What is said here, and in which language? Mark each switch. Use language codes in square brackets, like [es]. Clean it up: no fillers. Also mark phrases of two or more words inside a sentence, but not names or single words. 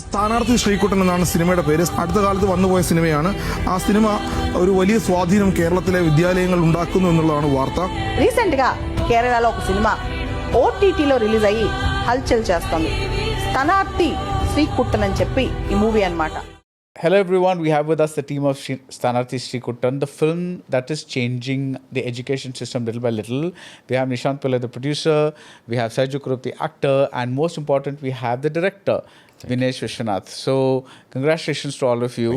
[ml] സ്ഥാനാർത്ഥി ശ്രീകുട്ടൻ എന്നാണ് സിനിമയുടെ പേര്. അടുത്ത കാലത്ത് വന്നുപോയ സിനിമയാണ്. ആ സിനിമ ഒരു വലിയ സ്വാധീനം കേരളത്തിലെ വിദ്യാലയങ്ങൾ ഉണ്ടാക്കുന്നു എന്നുള്ളതാണ് വാർത്ത. [te] రీసెంట్ గా కేరళలో ఒక సినిమా ఓటీటీలో రిలీజ్ అయ్యి హల్చల్ చేస్తుంది. స్థనార్థి శ్రీకుట్టన్ అని చెప్పి ఈ మూవీ అన్నమాట. [en] Hello everyone, we have with us the team of Sthanarthi Sreekuttan, the film that is changing the education system little by little. We have Nishant Pillai, the producer, we have Saiju, Kurup, the actor, and most important, we have the director, Vinesh, Viswanath. So, congratulations to all of you.